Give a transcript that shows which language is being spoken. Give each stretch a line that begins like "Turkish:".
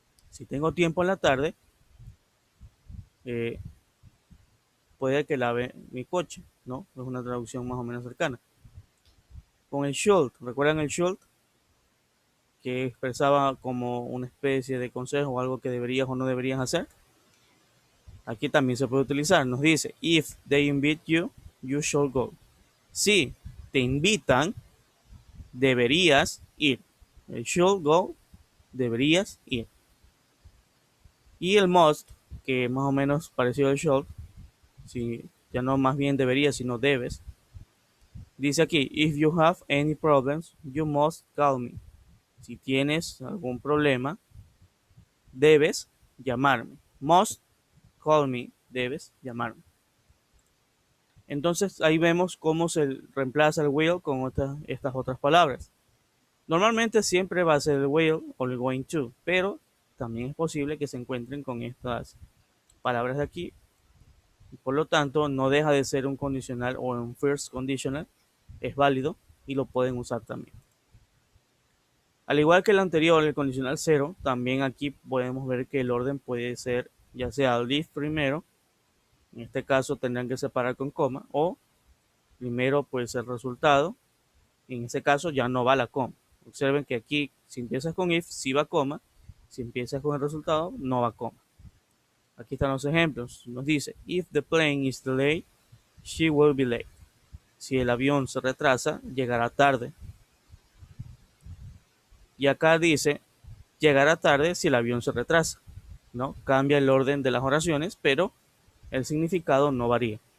Spanish: Si tengo tiempo en la tarde, eh, puede que lave mi coche, ¿no? Es una traducción más o menos cercana. Con el should, ¿recuerdan el should? Que expresaba como una especie de consejo o algo que deberías o no deberías hacer. Aquí también se puede utilizar. Nos dice,
English: if they invite you, you should go.
Spanish: Si te invitan, deberías ir. El
English: should go,
Spanish: deberías ir. Y el must, que es más o menos parecido al should, si ya no más bien deberías, sino debes. Dice aquí,
English: if you have any problems, you must call me.
Spanish: Si tienes algún problema, debes llamarme.
English: Must call me,
Spanish: debes llamarme. Entonces ahí vemos cómo se reemplaza el will con estas otras palabras. Normalmente siempre va a ser el will o el going to, pero también es posible que se encuentren con estas palabras de aquí. Por lo tanto, no deja de ser un condicional o un first conditional, es válido y lo pueden usar también. Al igual que el anterior, el condicional 0, también aquí podemos ver que el orden puede ser ya sea leave primero, en este caso tendrán que separar con coma, o primero puede ser resultado, en ese caso ya no va la coma. Observen que aquí si empiezas con if, sí va coma, si empiezas con el resultado, no va coma. Aquí están los ejemplos. Nos dice,
English: if the plane is delayed, she will be late.
Spanish: Si el avión se retrasa, llegará tarde. Y acá dice, llegará tarde si el avión se retrasa, ¿no? Cambia el orden de las oraciones, pero el significado no varía.